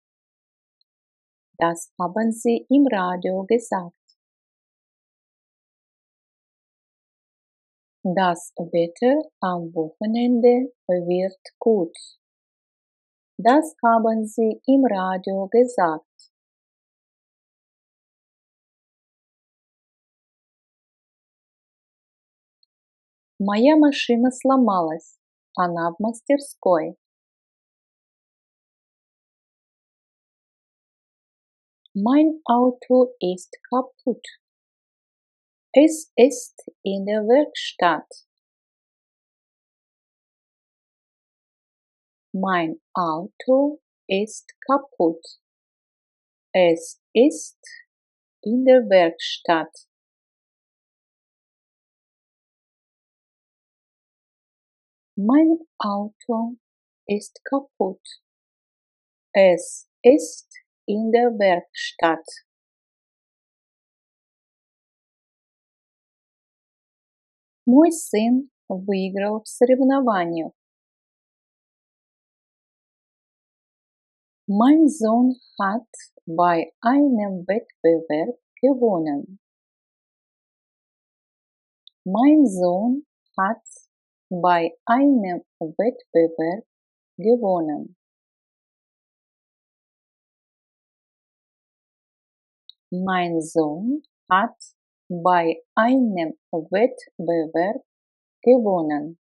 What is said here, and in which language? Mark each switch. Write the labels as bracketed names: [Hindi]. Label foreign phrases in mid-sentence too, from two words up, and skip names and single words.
[German] Das haben sie im Radio gesagt. Das Wetter am Wochenende wird gut. Das haben sie im Radio gesagt. [Russian] Моя машина сломалась. Она в мастерской. [German] Mein Auto ist kaputt. Es ist in der Werkstatt. Mein Auto ist kaputt. Es ist in der Werkstatt. Mein Auto ist kaputt. Es ist in der Werkstatt. [Russian] Мой сын выиграл в соревнованиях. [German] Mein Sohn hat bei einem Wettbewerb gewonnen. Mein Sohn hat bei einem Wettbewerb gewonnen. Mein Sohn hat bei einem Wettbewerb gewonnen.